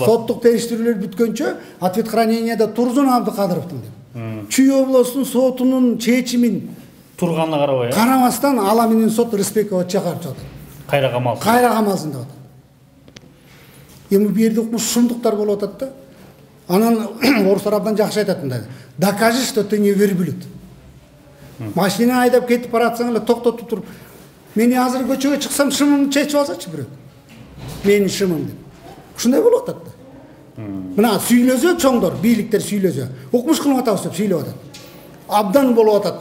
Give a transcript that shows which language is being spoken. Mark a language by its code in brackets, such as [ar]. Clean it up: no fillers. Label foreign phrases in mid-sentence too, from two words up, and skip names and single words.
[ky] Соттук териштирүүлөр бүткөнчө ответ храненияда Турзун Абдыкадыровдун деп. Чүй областынын сотунун чечимин турганына карабай, карабастан ала менен сот Рыспекова чыгарып жатат. Кайра камалсын. Кайра камалсын деп атат. Эми бу жерде ушундуктар болуп атат да. Анан орустар абдан жакшы айтат мындай. [ru] Докажи, что ты не верблюд. [ky] Машина айдап кетип баратсаң эле токтотуп туруп, мени азыр көчөгө чыксам шымымды чечип алсачы бирөө. Менин шымым деп. Ушундай болуп атат да. Мына сүйлөсө чоңдор, бийликтер сүйлөсө, укмуш кылып атабыз деп сүйлөп атат. Абдан болуп атат.